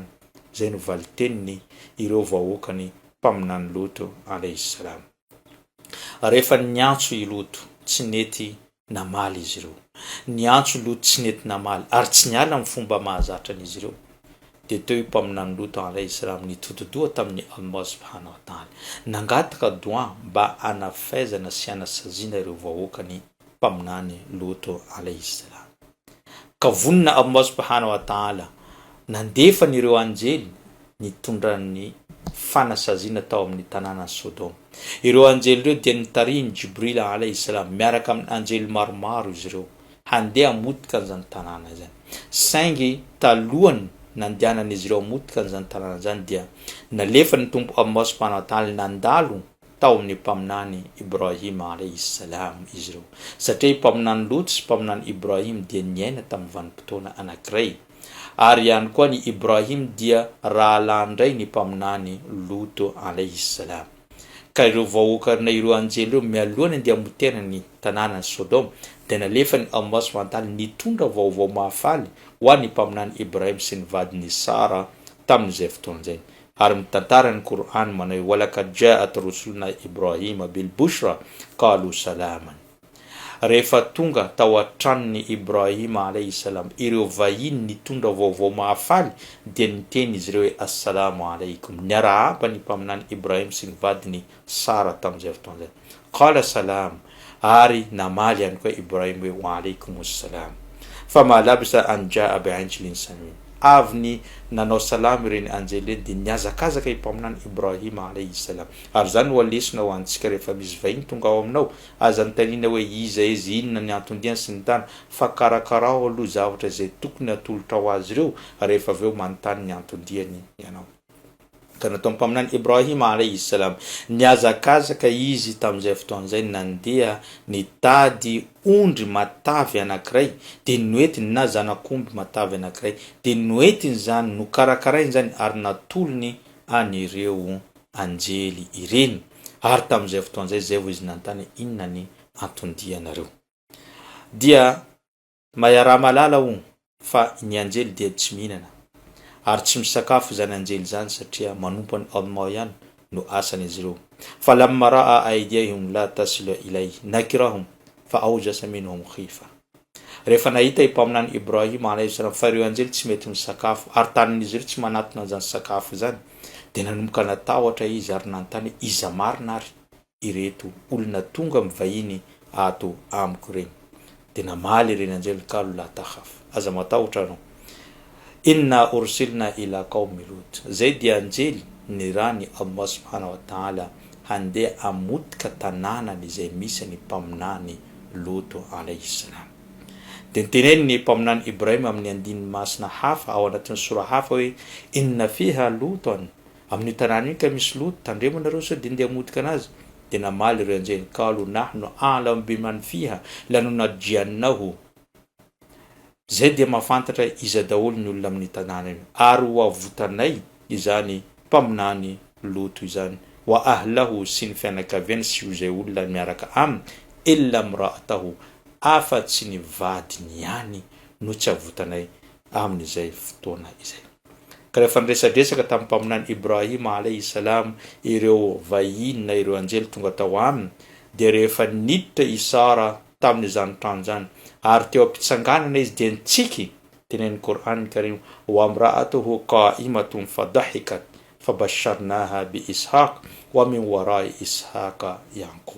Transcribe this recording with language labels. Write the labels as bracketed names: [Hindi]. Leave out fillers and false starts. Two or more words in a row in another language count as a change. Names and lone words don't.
[Malagasy] Zay no valiteniny ireo vahoakany mpaminany Loto [Arabic] عليه السلام. [Malagasy] Rehefa niantso i Loto tsy nety namaly izy ireo, niantso Loto tsy nety namaly ary tsy niala amin'ny fomba mahazatra an'izy ireo. De teo mpaminany Loto [Arabic] عليه السلام [Malagasy] nitotodoha tamin'ny Allah [Arabic] سبحانه وتعالى, [Malagasy] nangataka doa mba anafaizana sy anasazina ireo vahoakany mpaminany Loto [Arabic] عليه السلام. [Malagasy] Ka vonina Allah [Arabic] سبحانه وتعالى [Malagasy] nandefany ireo anjely nitondran'ny fanasazina tao amin'ny tanàna Sodom. Ireo anjely ireo dia nitariny Jibril [Arabic] عليه السلام [Malagasy] miaraka amin'ny anjely maromaro izy ireo handeha hamotika an'izany tanàna zany. Saingy talohany nandehanan'izy ireo hamotika an'izany tanàna zany dia nalefa ny tompo Allah [Arabic] سبحانه وتعالى [Malagasy] nandalo tao amin'ny mpaminany Ibrahim [Arabic] عليه السلام [Malagasy] izy ireo, satria mpaminany Lot sy mpaminany Ibrahim dia niaina tamin'ny vanim-potoana anankiray, ary ihany koa ny Ibrahim dia rahalandray ny mpaminany Loto [Arabic] عليه السلام. [Malagasy] Ka ireo vahoakana ireo anjely ireo mialohany andeha hamotena ny tanàna Sodom dia nalefa ny Allah [Arabic] سبحانه وتعالى [Malagasy] nitondra vaovao mahafaly ho an'ny mpaminany Ibrahim sy ny vadiny Sara tamin'izay fotoana zay. Ary mitantara ny Qur'an manao [Arabic] ولقد جاءت رسلنا إبراهيم بالبشرى قالوا سلاما. [Malagasy] Rehefa tonga tao an-tranon'ny Ibrahima [Arabic] عليه السلام [Malagasy] ireo vahiny nitondra vaovao mahafaly dia niteny izy ireo hoe [Arabic] السلام عليكم, [Malagasy] niarahaba ny mpaminany Ibrahim sy ny vadiny Sara tamin'izay fotoana zay. [Arabic] قال سلام, [Malagasy] ary namaly ihany koa Ibrahim hoe [Arabic] وعليكم السلام. فما لبث أن جاء بعجل سمين, [Malagasy] avy ny nanao salamy ireny anjely ireny dia niazakazaka mpaminany Ibrahima [Arabic] عليه السلام. [Malagasy] Ary zany ho lesona ho antsika rehefa misy vahiny tonga ao aminao, aza nitaniana hoe iza izy, inona ny antondiany sy ny tany, fa karakarao aloha zavatra zay tokony atolotra ho azy ireo rehefa aveo manontany ny antondiany ianao. Ka natao mpaminany Ibrahima [Arabic] عليه السلام [Malagasy] niazakazaka izy tamin'izay fotoana zay nandeha nitady ondry matavy anankiray, de noetiny na zanak'omby matavy anankiray, de noetiny zany no karakarainy zany ary natolony an'ireo anjely ireny. Ary tamin'izay fotoana zay vao izy nantany inona ny antondianareo. Dia mayara malala fa ny anjely dia tsy mihinana ary tsy misakafo zany anjely zany satria manompany Allah ihany no asan'izy ireo. [Arabic] فلما رأى أيديهم لا تصل إليه نكرهم وأوجس منهم خيفة. [Malagasy] Rehefa nahita mpaminany Ibrahim [Arabic] عليه السلام [Malagasy] fa ireo anjely tsy mety misakafo ary tanin'izy ireo tsy manatona zany sakafo zany, dia nanomboka natahotra izy ary nantany iza marina ary ireto olona tonga mivahiny ato amiko ireny. Dia namaly ireny anjely [Arabic] قالوا لا تخف, [Malagasy] aza matahotra anao, [Arabic] إنا أرسلنا إلى قوم لوط. [Malagasy] Zay dia anjely nirany Allah [Arabic] سبحانه وتعالى [Malagasy] handeha amotika tanànany izay misy ny mpaminany Loto [Arabic] عليه السلام. [Malagasy] Dia niteneny ny mpaminany Ibrahim amin'ny andininy masina hafa ao anatin'ny sura hafa hoe [Arabic] إن فيها لوطا, [Malagasy] amin'ny tanàna iny ka misy Lot, tandremanareo sao dia ndeha amotika anazy. Dia namaly ireo anjely [Arabic] قالوا نحن أعلم بمن فيها لننجينه. [Malagasy] Zay dia mahafantatra iza daholo ny olona amin'ny tanàna iny ary ho avotanay izany mpaminany Loto izany [Arabic] وأهله [Malagasy] sy ny fianakaviany sy izay olona miaraka aminy [Arabic] إلا امرأته, [Malagasy] afa-tsy ny vadiny ihany no tsy avotanay amin'izay fotoana izay. Ka rehefa niresadresaka tamin'ny mpaminany Ibrahima [Arabic] عليه السلام [Malagasy] ireo vahiny na ireo anjely tonga tao aminy, dia rehefa niditra i Sara tamin'izany trano zany ary teo ampitsanganana izy dia nitsiky, tenen'ny Qur'an Karim [Arabic] وامرأته قائمة فضحكت فبشرناها بإسحاق ومن وراء إسحاق يعقوب.